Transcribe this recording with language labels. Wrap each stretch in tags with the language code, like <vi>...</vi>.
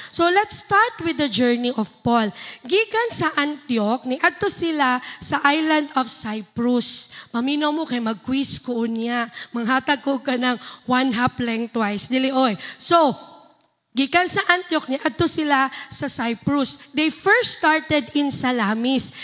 <en>So let's start with the journey of Paul.</en> <ceb>Gikan sa Antioch, niadto sila sa</ceb> <en>island of Cyprus.</en> <ceb>Paminaw mo kay mag-quiz ko unya. Manghatag ko ka ng 1/2 lengthwise. Dili oy. So, gikan sa Antioch, niadto sila sa Cyprus.</ceb> <en>They first started in Salamis.</en>